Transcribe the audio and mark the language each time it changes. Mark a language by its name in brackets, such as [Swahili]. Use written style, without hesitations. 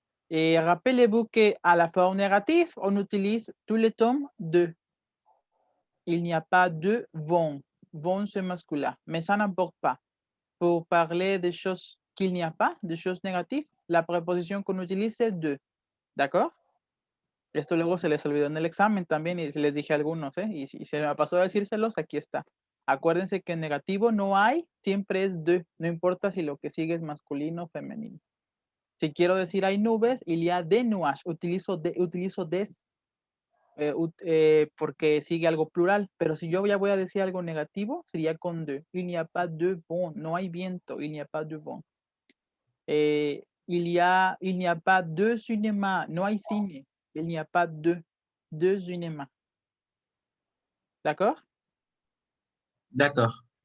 [French] Et rappelez-vous qu'à la forme négative, on utilise tous les tomes de. Il n'y a pas de vent. Vent, c'est masculin. Mais ça n'importe pas. Pour parler des choses qu'il n'y a pas, des choses négatives, la préposition qu'on utilise c'est de. ¿D'accord? [Spanish] Esto luego se les olvidó en el examen también y les dije a algunos, y se me pasó a decírselos, aquí está. Acuérdense que en negativo no hay, siempre es de, no importa si lo que sigue es masculino o femenino. Si quiero decir hay nubes, [French] il y a des nuages, [Spanish] utilizo des porque sigue algo plural, pero si yo ya voy a decir algo negativo, sería con de. [French] Il n'y a pas de vent, [Spanish] no hay viento, [French] il n'y a pas de vent. Il n'y a pas de cinéma, [Spanish] no hay cine. [French] Il n'y a pas de cinéma. D'accord? D'accord.